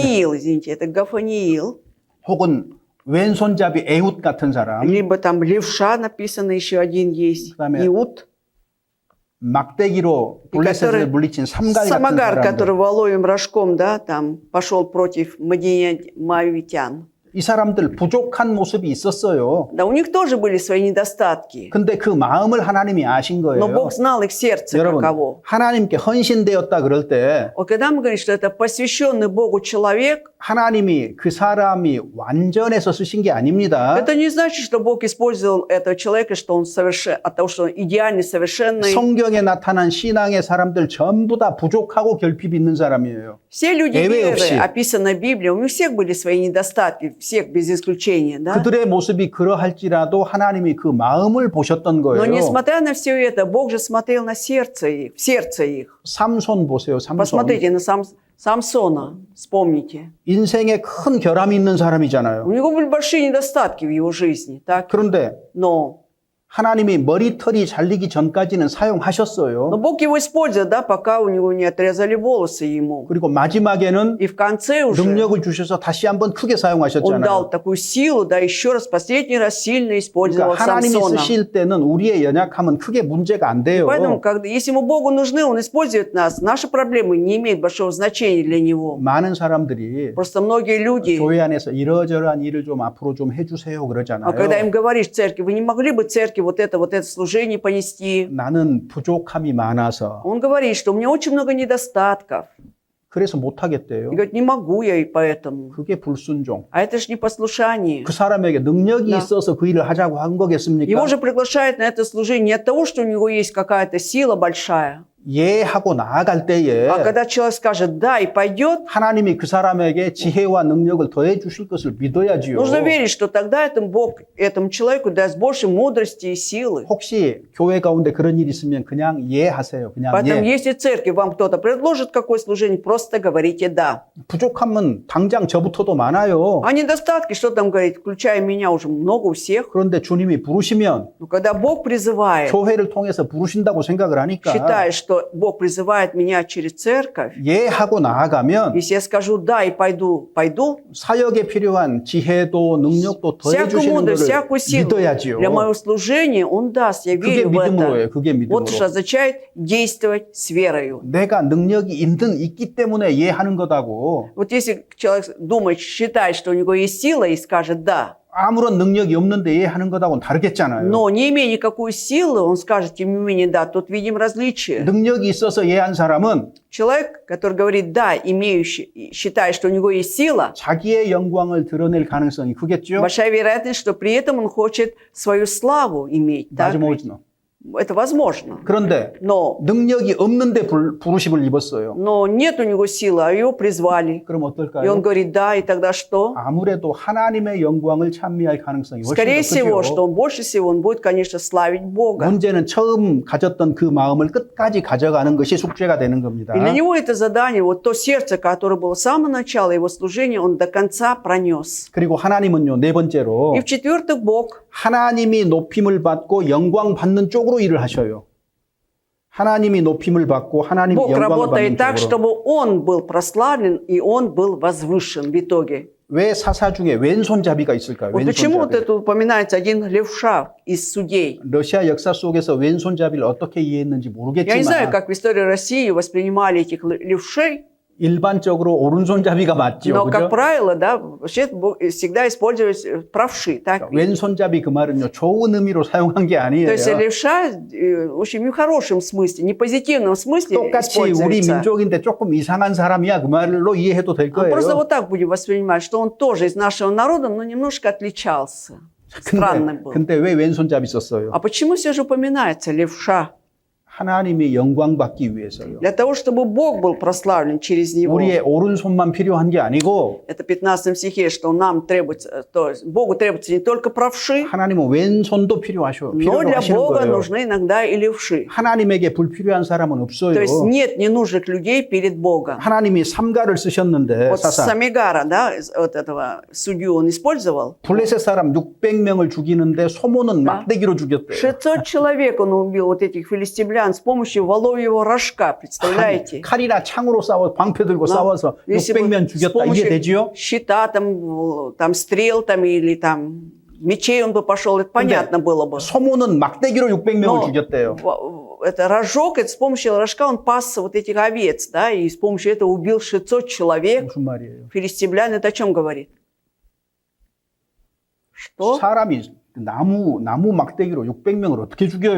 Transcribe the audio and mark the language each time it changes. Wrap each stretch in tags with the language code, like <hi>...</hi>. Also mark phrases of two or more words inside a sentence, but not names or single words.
<ru>Гафаниил, извините, это Гафаниил.</ru> <ko>혹은 왼손잡이 에훗 같은 사람</ko> <ru>Либо там левша написано, еще один есть.</ru> <ko>그다음에</ko> <ru>Иуд.</ru> <ko>막대기로 블레셋을 물리친 삼갈 같은</ko> <ru>Самагар,</ru> <ko>사람들.</ko> <ru>который воловым рожком, да, там пошел против моавитян.</ru> <ko>이 사람들 부족한 모습이 있었어요.</ko> <ru>Да, у них тоже были свои недостатки.</ru> <ko>근데 그 마음을 하나님이 아신</ko> <ru>Но</ru> <ko>거예요.</ko> <ru>Бог знал их сердце</ru> <ko>여러분,</ko> <ru>каково.</ru> <ko>하나님께 헌신되었다 그럴 때</ko> <ru>Вот когда мы говорим, что это посвященный Богу человек,</ru> <ko>하나님이 그 사람이 완전해서 쓰신 게 아닙니다.</ko> <ru>это не значит, что Бог использовал этого человека, что он от того, что он идеальный, совершенный.</ru> <ko>성경에 나타난 신앙의 사람들 전부 다 부족하고 결핍 있는 사람이에요.</ko> <ru>Все люди</ru> <ko>예외</ko> <ru>веры,</ru> <ko>없이.</ko> <ru>описанные в Библии, у них всех были свои недостатки, всех без исключения, да?</ru> <ko>그들의 모습이 그러할지라도 하나님이 그 마음을 보셨던</ko> <ru>Но</ru> <ko>거예요.</ko> <ru>несмотря на все это, Бог же смотрел на сердце их, в сердце их.</ru> <ko>삼손 보세요. 삼손.</ko> <ru>Посмотрите на Самсона, вспомните.</ru> <ko>인생에 큰 결함이 있는 사람이잖아요.</ko> <ru>У него были большие недостатки в его жизни, так?</ru> <ko>그런데</ko> <ru>Но</ru> <ko>하나님이 머리털이 잘리기 전까지는 사용하셨어요.</ko> <ru>Бог его использует, да, пока у него не отрезали волосы ему.</ru> <ko>그리고 마지막에는</ko> <ru>И в конце уже</ru> <ko>능력을 주셔서 다시 한번 크게</ko> <ru>он</ru> <ko>사용하셨잖아요.</ko> <ru>дал такую силу, да, еще раз, последний раз сильно использовал</ru> <ko>그러니까 하나님이</ko> <ru>Самсона.</ru> <ko>쓰실 때는 우리의 연약함은 크게 문제가 안 돼요.</ko> <ru>Поэтому, если ему Богу нужны, он использует нас. Наши проблемы не имеют большого значения для него.</ru> <ko>많은 사람들이</ko> <ru>Просто многие люди,</ru> <ko>교회 안에서 이러저러한 일을 좀 앞으로 좀 해주세요</ko> <ru>а</ru> <ko>그러잖아요.</ko> <ru>когда им говоришь в церкви, вы не могли бы церкви вот это служение понести?</ru> <ko>나는 부족함이 많아서</ko> <ru>Он говорит, что у меня очень много недостатков.</ru> <ko>그래서 못하겠대요.</ko> <ru>И говорит, не могу я и поэтому.</ru> <ko>그게 불순종.</ko> <ru>А это же непослушание.</ru> <ko>그 사람에게 능력이</ko> <ru>Да.</ru> <ko>있어서 그 일을 하자고 한 거겠습니까?</ko> <ru>Его же приглашают на это служение не от того, что у него есть какая-то сила большая,</ru> <ko>예하고 나아갈 때에</ko> <ru>а когда человек скажет «да» и пойдет,</ru> <ko>하나님이 그 사람에게 지혜와 능력을 더해 주실 것을 믿어야지요.</ko> <ru>нужно верить, что тогда Бог этому человеку даст больше мудрости и силы.</ru> <ko>혹시 교회 가운데 그런 일이 있으면 그냥 예하세요. 그냥</ko> <ru>Поэтому,</ru> <ko>예.</ko> <ru>если в церкви вам кто-то предложит какое служение, просто говорите «да».</ru> <ko>부족함은 당장 저부터도 많아요.</ko> <ru>А недостатки, что там говорить, включая меня, уже много у всех.</ru> <ko>그런데 주님이 부르시면</ko> <ru>Но когда Бог призывает,</ru> <ko>교회를 통해서 부르신다고 생각을 하니까</ko> <ru>считая, что что Бог призывает меня через церковь,</ru> <ko>예 하고 나아가면</ko> <ru>если я скажу «да» и пойду,</ru> <ko>사역에 필요한 지혜도 능력도 더해</ko> <ru>всякую</ru> <ko>주시는</ko> <ru>мудрость,</ru> <ko>것을</ko> <ru>всякую силу</ru> <ko>믿어야지요.</ko> <ru>для моего служения Он даст, я</ru> <ko>그게</ko> <ru>верю в</ru> <ko>믿음으로예요.</ko> <ru>это.</ru> <ko>그게 믿음으로.</ko> <ru>Вот что означает действовать с верою.</ru> <ko>내가 능력이 있기 때문에 예 하는 거다고</ko> <ru>Вот если человек думает, считает, что у него есть сила и скажет «да»,</ru> <ko>아무런 능력이 없는데 예 하는 거다고는 다르겠잖아요.</ko> <ru>но не имея никакой силы, он скажет, тем не менее, да, тут видим различие.</ru> <ko>능력이 있어서 예 한 사람은</ko> <ru>Человек, который говорит «да», имеющий, считая, что у него есть сила,</ru> <ko>자기의 영광을 드러낼 가능성이 크겠죠.</ko> <ru>большая вероятность, что при этом он хочет свою славу иметь. Так?</ru> <ko>맞아.</ko> <ru>Это возможно.</ru> <ko>그런데</ko> <ru>Но</ru> <ko>능력이 없는데 부르심을 입었어요.</ko> <ru>нет у него силы, а его призвали.</ru> <ko>그럼</ko> <ru>И он</ru> <ko>어떨까요?</ko> <ru>говорит «да», и тогда что?</ru> <ko>아무래도 하나님의 영광을 찬미할 가능성이</ko> <ru>Скорее</ru> <ko>훨씬 더</ko> <ru>всего,</ru> <ko>크죠.</ko> <ru>что он больше всего, он будет, конечно, славить Бога.</ru> <ko>문제는 처음 가졌던 그 마음을 끝까지 가져가는 것이 숙제가 되는 겁니다.</ko> <ru>И для него это задание, вот то сердце, которое было с самого начала его служения, он до конца пронес.</ru> <ko>그리고 하나님은요, 네 번째로</ko> <ru>И в-четвертых, Бог,</ru> <ko>하나님이 높임을 받고 영광 받는 쪽으로 일을 하셔요. 하나님이 높임을 받고 하나님이</ko> <ru>Бог</ru> <ko>영광을 받는</ko> <ru>работает так,</ru> <ko>쪽으로.</ko> <ru>чтобы он был прославлен и он был возвышен в итоге.</ru> <ko>왜 사사 중에 왼손잡이가 있을까요?</ko> <ru>Вот почему вот</ru> <ko>왼손잡이.</ko> <ru>это упоминается один левша из судей.</ru> <ko>러시아 역사 속에서 왼손잡이를 어떻게 이해했는지</ko> <ru>Я не знаю,</ru> <ko>모르겠지만</ko> <ru>как в истории России воспринимали этих левшей,</ru> <ko>일반적으로 오른손잡이가 맞죠.</ko> <ru>но, как</ru> <ko>그죠?</ko> <ru>правило, да, вообще всегда использовались правши. Так?</ru> <ko>왼손잡이 그 말은요, 좋은 의미로 사용한 게</ko> <ru>То</ru> <ko>아니에요.</ko> <ru>есть левша, в общем, не в хорошем смысле, не в позитивном смысле</ru> <ko>똑같이 우리</ko> <ru>используется.</ru> <ko>민족인데 조금 이상한 사람이야 그 말로 이해해도 될</ko> <ru>Просто</ru> <ko>거예요.</ko> <ru>вот так будем воспринимать, что он тоже из нашего народа, но немножко отличался. Странный был.</ru> <ko>근데 왜 왼손잡이 썼어요?</ko> <ru>А почему все же упоминается левша?</ru> <ko>하나님이 영광 받기 위해서요.</ko> <ru>Для того, чтобы Бог был прославлен через него.</ru> <ko>우리의 오른손만 필요한 게 아니고</ko> <ru>Это в 15 стихе, что нам требуется, то есть Богу требуется не только правши,</ru> <ko>하나님은 왼손도 필요하시는</ko> <ru>но для Бога</ru> <ko>거예요.</ko> <ru>нужны иногда и левши.</ru> <ko>하나님에게 불필요한 사람은 없어요.</ko> <ru>То есть нет ненужных людей перед Богом.</ru> <ko>하나님이 삼가를 쓰셨는데</ko> <ru>Вот</ru> <ko>사사</ko> <ru>Самигара, да, вот этого судью он использовал.</ru> <ko>블레셋 사람 600명을 죽이는데 소모는 막대기로 죽였대요.</ko> <ru>600 человек он убил, вот этих филистимлян, с помощью воловьего рожка, представляете?</ru> <ko>칼이나 창으로 싸워 방패 들고 싸워서</ko> <ru>Если бы</ru> <ko>600명</ko> <ru>с</ru> <ko>죽였다.</ko> <ru>помощью</ru> <ko>이해되지요?</ko> <ru>щита, там стрел там, или там мечей он бы пошел, это понятно было бы.</ru> <ko>소모는 막대기로 600명을</ko> <ru>Но</ru> <ko>죽였대요.</ko> <ru>это рожок, это с помощью рожка он пас вот этих овец, да, и с помощью этого убил 600 человек.</ru> <ko>무슨 말이에요?</ko> <ru>Филистимлян, это о чем говорит? Что?</ru> <ko>사람이 나무 막대기로 600명을 어떻게 죽여요?</ko>